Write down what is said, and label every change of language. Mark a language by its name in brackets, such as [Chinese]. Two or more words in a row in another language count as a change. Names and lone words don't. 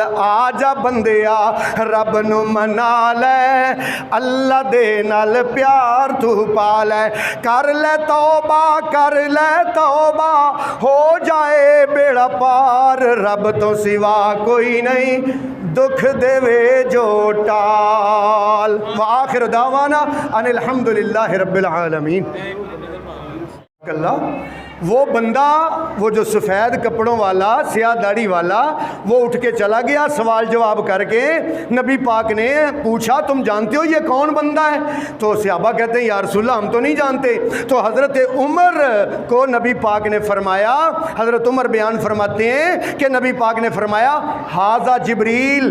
[Punjabi] آجا بندیا رب نو منا لے، اللہ دے نال پیار تو پالے. کر لے توبہ ہو جائے بیڑا پار، رب تو سوا کوئی نہیں دکھ دیوے جو ٹال. [Arabic] وآخر دعوانا أن الحمد لله رب العالمين. [Urdu] وہ بندہ، وہ جو سفید کپڑوں والا سیاہ داڑھی والا، وہ اٹھ کے چلا گیا سوال جواب کرکے. نبی پاک نے پوچھا تم جانتے ہو یہ کون بندہ ہے? تو صحابہ کہتے ہیں [Arabic] يا رسول الله [Urdu] ہم تو نہیں جانتے۔ تو حضرت عمر کو نبی پاک نے فرمایا، حضرت عمر بیان فرماتے ہیں کہ نبی پاک نے فرمایا [Arabic] هذا جبريل.